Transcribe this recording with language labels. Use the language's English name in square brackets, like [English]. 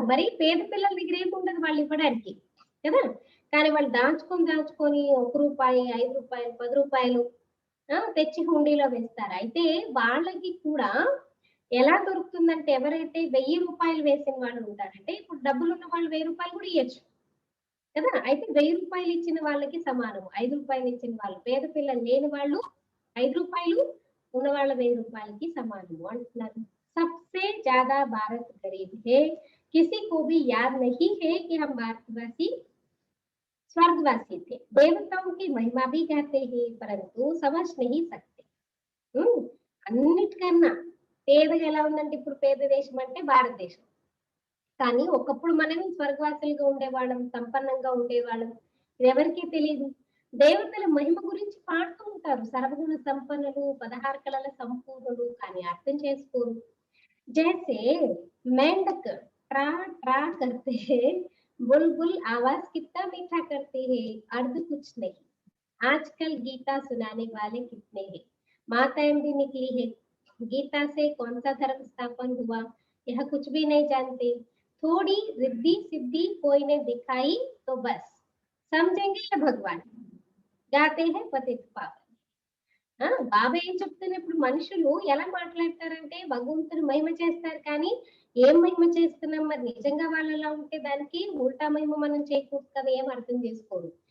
[Telugu] మరి పేద పిల్లల దగ్గర ఏముండదు వాళ్ళు ఇవ్వడానికి కదా, కానీ వాళ్ళు దాచుకొని 1 రూపాయి 5 రూపాయలు 10 రూపాయలు తెచ్చి హుండీలో వేస్తారు. అయితే వాళ్ళకి కూడా ఎలా దొరుకుతుందంటే, ఎవరైతే 1000 రూపాయలు వేసిన వాళ్ళు ఉంటారంటే, ఇప్పుడు డబ్బులున్న వాళ్ళు 1000 రూపాయలు కూడా ఇయ్యొచ్చు కదా. అయితే 1000 రూపాయలు ఇచ్చిన వాళ్ళకి సమానం, 5 రూపాయలు ఇచ్చిన వాళ్ళు, పేద పిల్లలు లేని వాళ్ళు 5 రూపాయలు, ఉన్న వాళ్ళ 1000 రూపాయలకి సమానము అంటున్నారు. [Hindi] सबसे ज्यादा भारत गरीब है, किसी को भी याद नहीं है कि हम भारतवासी स्वर्गवासी थे. देवताओं की महिमा भी गाते हैं परंतु समझ नहीं सकते. [Telugu] అన్నిటికన్నా పేదగా ఎలా ఉందంటే, ఇప్పుడు పేద దేశం అంటే భారతదేశం. కానీ ఒకప్పుడు మనం స్వర్గవాసులుగా ఉండేవాళ్ళం, సంపన్నంగా ఉండేవాళ్ళం. ఇది ఎవరికీ తెలియదు. దేవతల మహిమ గురించి పాడుతూ ఉంటారు, సర్వగుణ సంపన్నులు, 16 కళల సంపూర్ణులు, కానీ అర్థం చేసుకోరు. [Hindi] जैसे मेंढक ट्रा ट्रा करते हैं, बुलबुल आवाज कितना मीठा करते हैं, अर्ध कुछ नहीं. आजकल गीता सुनाने वाले कितने हैं. माताएं भी निकली है, गीता से कौन सा धर्म स्थापन हुआ यह कुछ भी नहीं जानते. थोड़ी रिद्धि सिद्धि कोई ने दिखाई तो बस समझेंगे ये भगवान. गाते हैं पतित पावन. [Telugu] బాబా ఏం చెప్తున్నా, ఇప్పుడు మనుషులు ఎలా మాట్లాడతారంటే భగవంతుని మహిమ చేస్తారు, కానీ ఏం మహిమ చేస్తున్నాం, మరి నిజంగా వాళ్ళు ఎలా ఉంటే దానికి ఉల్టా మహిమ మనం చేయకూడదు కదా, ఏం అర్థం చేసుకోరు.